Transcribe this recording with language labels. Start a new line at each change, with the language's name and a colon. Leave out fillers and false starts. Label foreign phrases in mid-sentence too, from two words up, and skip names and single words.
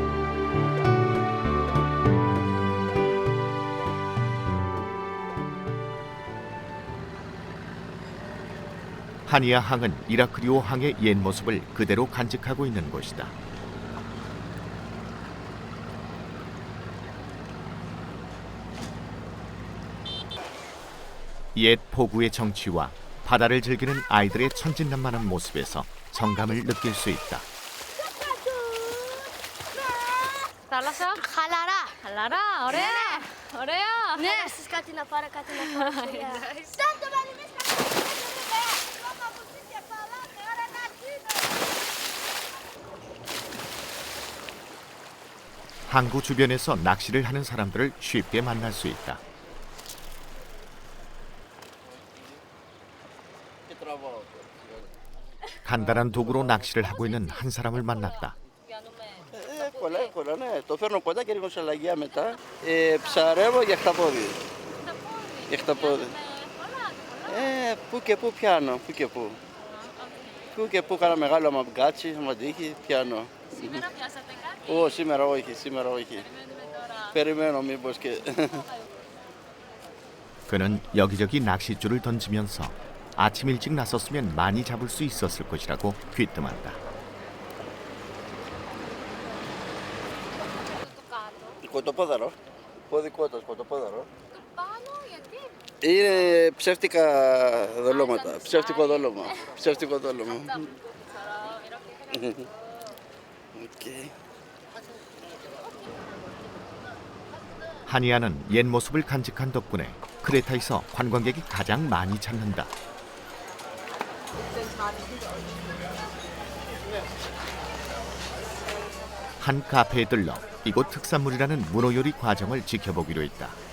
Korean: 하니아 항은 이라크리오 항의 옛 모습을 그대로 간직하고 있는 곳이다. 옛 포구의 정취와 바다를 즐기는 아이들의 천진난만한 모습에서 정감을 느낄 수 있다.
Greek: Θάλασσα. Χαλαρά. Χαλαρά, ωραία. Ωραία. Ναι. Θες κάτι να πάρω, κάτι να πάρω.
Korean: 항구 주변에서 낚시를 하는 사람들을 쉽게 만날 수 있다. 간단한 도구로 낚시를 하고 있는 한 사람을 만났다.
Greek: Εύκολα, ναι. Το φέρνω κοντά και ρίχνω σε αλλαγιά μετά. Ψαρεύω για χταπόδι. Για χταπόδι. Πού και πού πιάνω, πού και πού. Πού και πού κάνα μεγάλο μαγκάτσι, άμα τύχει, πιάνω. Σήμερα πιάσατε κάτι? σήμερα όχι. Περιμένω μήπως και...
Korean: 그는 여기저기 낚싯줄을 던지면서 아침 일찍 나섰으면 많이 잡을 수 있었을 것이라고 귀뜸한다.
Greek: Κοτοπόδαρο. Πόδι κοτοπόδαρο. Πάνω, γιατί? Είναι ψεύτικα δολώματα. Ψεύτικο δόλωμα. Ψεύτικο δόλωμα.
Korean: 오케이. 하니아는 옛 모습을 간직한 덕분에 크레타에서 관광객이 가장 많이 찾는다. 한 카페에 들러 이곳 특산물이라는 문어 요리 과정을 지켜보기로 했다.